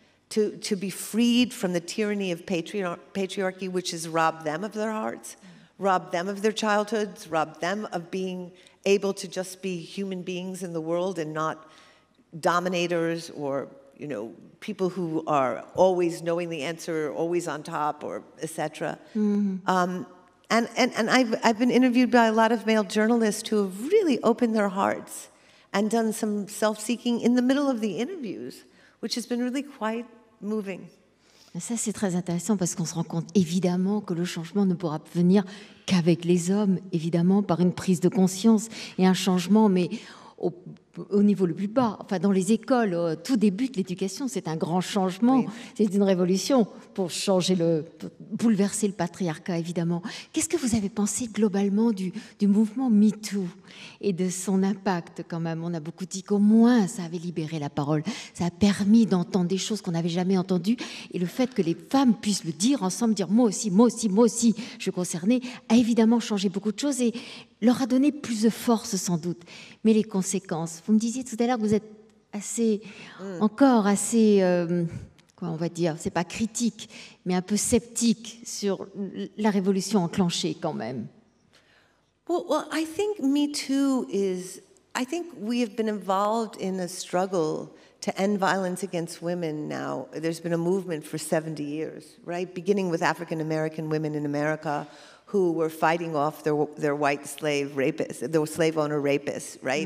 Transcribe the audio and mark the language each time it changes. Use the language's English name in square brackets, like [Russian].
[English] to be freed from the tyranny of patriarchy, which has robbed them of their hearts, robbed them of their childhoods, robbed them of being able to just be human beings in the world and not dominators or, people who are always knowing the answer, always on top, or etc. And I've been interviewed by a lot of male journalists who have really opened their hearts and done some self-seeking in the middle of the interviews, which has been really quite moving. [French] Ça, c'est très intéressant parce qu'on se rend compte évidemment que le changement ne pourra venir qu'avec les hommes, évidemment, par une prise de conscience et un changement, mais au niveau le plus bas, enfin dans les écoles, tout débute l'éducation, c'est un grand changement, oui. C'est une révolution pour bouleverser le patriarcat, évidemment. Qu'est-ce que vous avez pensé globalement du mouvement MeToo et de son impact quand même? On a beaucoup dit qu'au moins ça avait libéré la parole, ça a permis d'entendre des choses qu'on n'avait jamais entendues, et le fait que les femmes puissent le dire ensemble, dire moi aussi, je suis concernée, a évidemment changé beaucoup de choses et leur a donné plus de force sans doute. Mais les conséquences, vous me disiez tout à l'heure que vous êtes encore assez, quoi on va dire, c'est pas critique, mais un peu sceptique sur la révolution enclenchée quand même. [English] Well, I think Me Too I think we have been involved in a struggle to end violence against women now. There's been a movement for 70 years, right? Beginning with African American women in America who were fighting off their white slave rapists, their slave owner rapists, right?